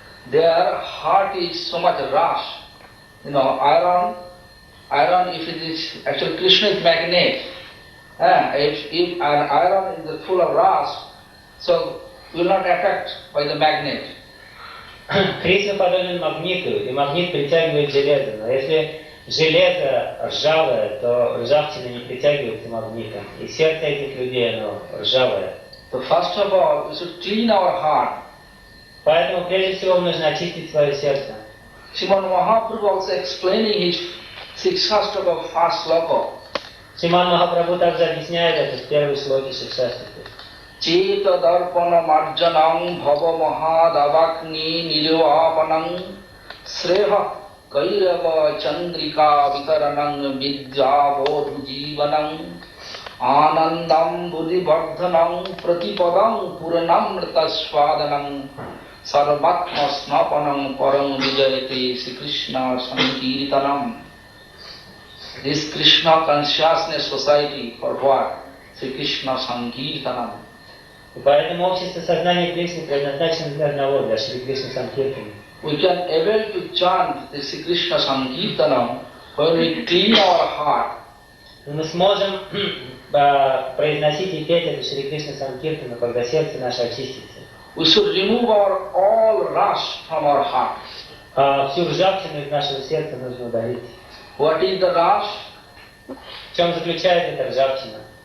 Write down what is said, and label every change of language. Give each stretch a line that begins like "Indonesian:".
English: Their heart is so much rush. You know, iron, if it is, actually Krishna is magnet. If an iron is full of rust, so will not attract by the magnet.
Russian: Кришна подобен магниту, и магнит притягивает железо. Но если железо ржавое, то ржавчина не притягивается магнитом. И сердце этих людей, оно ржавое.
English: So first of all, we should clean our heart.
Russian: Поэтому прежде всего нужно очистить свое сердце.
English: Srimad Mahaprabhu also explaining his Sikshastaka first sloka.
Russian: Шриман Махапрабху также объясняет это в первой шлоке Шикшастаки.
Sanskrit: Cheta darpana marjanam bhava mahadavakni nilvapanam sreha kairava chandrika vitaranam vidya bodhu jivanam anandam buddhivardhanam pratipadam puranamrita swadanam sarvatma snapanam param vijayate Sri Krishna sankirtanam.
English: This Krishna consciousness society for what? Sri Krishna sankirtanam.
Russian: И поэтому общество сознания Кришны предназначено для одного, для Шри Кришны Санкиртана.
English: We can able to chant the Sri Krishna sankirtanam when we clean our heart.
Russian: Мы сможем произносить и петь эту Шри Кришна Санкиртану, когда сердце наше очистится.
English: We should remove our all rust from our heart.
Russian: Всю ржавчину из нашего сердца нужно удалить.
English: What is the rust?
Russian: В чем заключается эта ржавчина?